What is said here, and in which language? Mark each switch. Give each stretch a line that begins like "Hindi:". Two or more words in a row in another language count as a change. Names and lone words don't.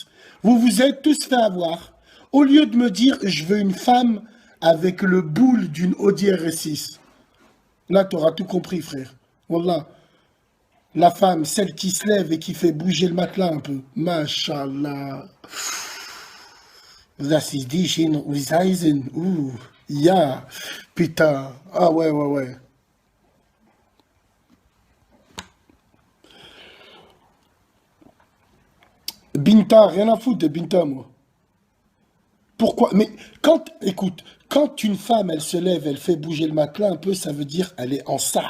French: Vous vous êtes tous fait avoir. Au lieu de me dire je veux une femme avec le boule d'une Audi RS6. Là, tu auras tout compris, frère. Wallah. La femme, celle qui se lève et qui fait bouger le matelas un peu. Mashallah.
German: Das ist die Schiene, Eisen. Ja.
French: Putain. Ah ouais, ouais, ouais. Binta, rien à foutre de Binta, moi. Pourquoi? Mais quand, écoute, quand une femme, elle se lève, elle fait bouger le matelas un peu, ça veut dire elle est en ça.